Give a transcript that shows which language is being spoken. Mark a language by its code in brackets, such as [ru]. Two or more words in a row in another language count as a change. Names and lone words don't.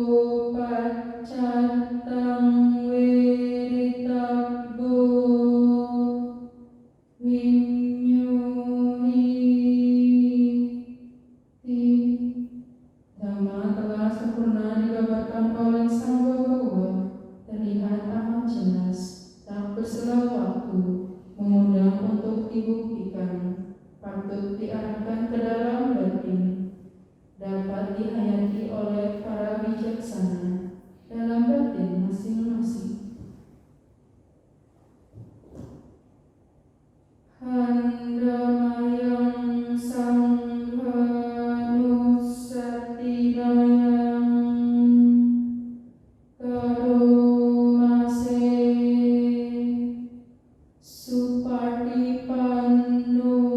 [pi] paccatang weritabbo [id] Dhamma telah sempurna digambarkan oleh Sang Bhagawa, terlihat amat jelas, tak berselang waktu, mengundang untuk dibuktikan, patut diarahkan ke dalam batin, dapat dihayati oleh para bijaksana dalam batin masing-masing. [pi] Handamayang sanghanussattinayang karomase supatipanno